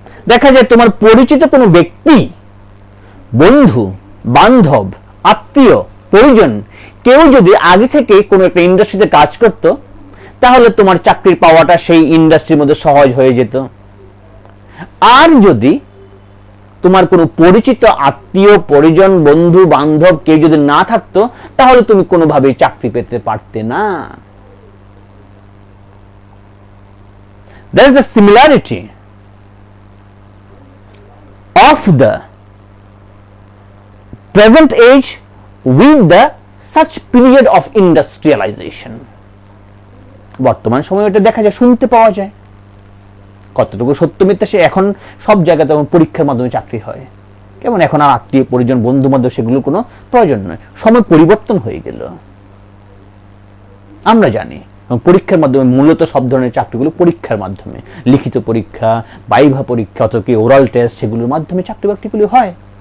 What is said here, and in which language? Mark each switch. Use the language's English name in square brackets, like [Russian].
[Bangla] দেখা যায় তোমার পরিচিত কোনো ব্যক্তি, বন্ধু বান্ধব, আত্মীয় পরিজন কেউ যদি আগে থেকে কোনো একটা ইন্ডাস্ট্রিতে কাজ করত, তাহলে তোমার চাকরি পাওয়াটা সেই ইন্ডাস্ট্রির মধ্যে সহজ হয়ে যেত। আর যদি তোমার কোনো পরিচিত আত্মীয় পরিজন বন্ধু বান্ধব কেউ যদি না থাকতো, তাহলে তুমি কোনোভাবেই চাকরি পেতে পারতে না। [English] There is the similarity of the present age with the such period of industrialization. [Bangla] বর্তমান সময়ে এটা দেখা যায়, শুনতে পাওয়া যায়। কতটুকু সত্য মিথ্যা সে এখন সব জায়গাতে পরীক্ষার মাধ্যমে চাকরি হয়। কেমন এখন আর আত্মীয় পরিজন বন্ধু বান্ধব সেগুলোর কোনো প্রয়োজন নয়, সময় পরিবর্তন হয়ে গেল। আমরা জানি পরীক্ষার মাধ্যমে মূলত সব ধরনের চাকরিগুলো পরীক্ষার মাধ্যমে, লিখিত পরীক্ষা, ভাইভা পরীক্ষা অথবা ওরাল টেস্ট, সেগুলোর মাধ্যমে চাকরি বাকরিগুলো হয়।